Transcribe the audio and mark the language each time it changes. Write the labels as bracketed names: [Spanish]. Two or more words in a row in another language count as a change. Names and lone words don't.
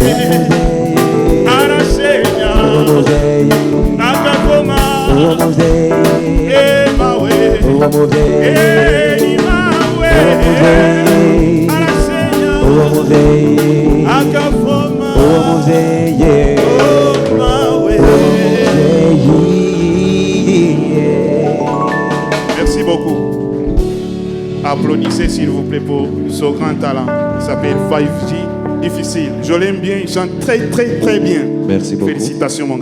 [Rundi] arasenya akavoma mawe ni mawe arasenya akavoma mawe. [French] Merci beaucoup. À Applaudissez s'il vous plaît pour ce grand talent. Il s'appelle 5G Difficile. Je l'aime bien, il chante très très très bien. Merci beaucoup. Félicitations mon gars.